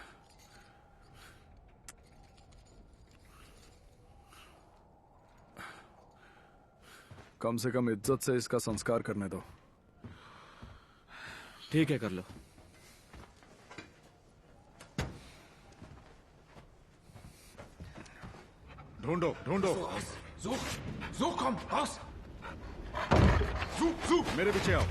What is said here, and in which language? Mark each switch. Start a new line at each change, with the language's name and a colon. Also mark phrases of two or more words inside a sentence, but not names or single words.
Hindi: कम से कम इज्जत से इसका संस्कार करने दो। ठीक है, कर लो। ढूंढो ढूंढो।
German: Such, komm, raus!
Hindi: मेरे पीछे आओ।